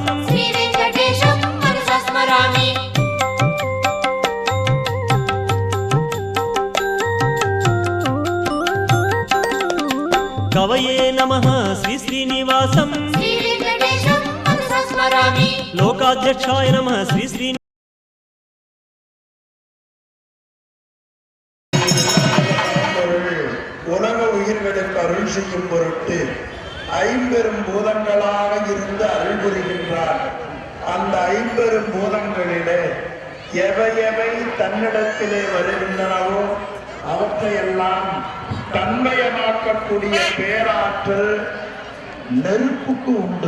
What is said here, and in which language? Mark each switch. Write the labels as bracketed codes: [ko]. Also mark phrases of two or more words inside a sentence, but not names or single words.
[sa] శ్రీ వెంకటేశం మనసా స్మరామి కవయే నమః శ్రీ శ్రీనివాసం శ్రీ వెంకటేశం మనసా స్మరామి లోకాధ్యక్షాయ నమః శ్రీ శ్రీ [ta] உலக உயிர்களுக்கு அருள் செய்யும் பொருட்டு ஐம்பெரும் பூதங்களாக இருந்து அருள் புரிகின்றார். அந்த ஐம்பெரும் பூதங்களிலே எவை எவை தன்னிடத்திலே வருகின்றனவோ அவற்றையெல்லாம் தன்மயமாக்கக்கூடிய பேராற்றல் நெருப்புக்கு உண்டு.